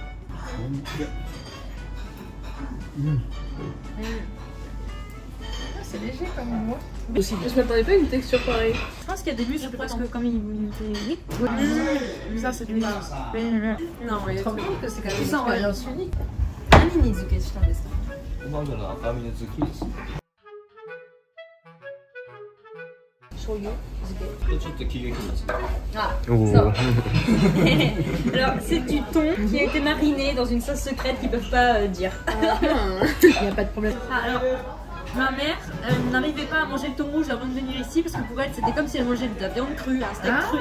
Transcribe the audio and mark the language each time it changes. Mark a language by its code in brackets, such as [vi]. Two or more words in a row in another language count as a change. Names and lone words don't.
[fr] C'est léger comme moi. Je m'attendais pas à une texture pareille. Je pense qu'il y a des muscles parce que comme il était... Ça, c'est du Non, mais je trouve que c'est quand même une expérience unique. [ja] 何に漬けしたんですか？うまみの赤身のズッキーニですね。醤油漬け。これちょっと喜劇ですね。 [fr] Ah, ça. Alors, c'est du thon qui a été mariné dans une sauce secrète qu'ils peuvent pas dire. Il n'y a pas de problème. Ah, alors, ma mère n'arrivait pas à manger le thon rouge avant de venir ici parce que pour elle, c'était comme si elle mangeait de la viande crue, un steak cru.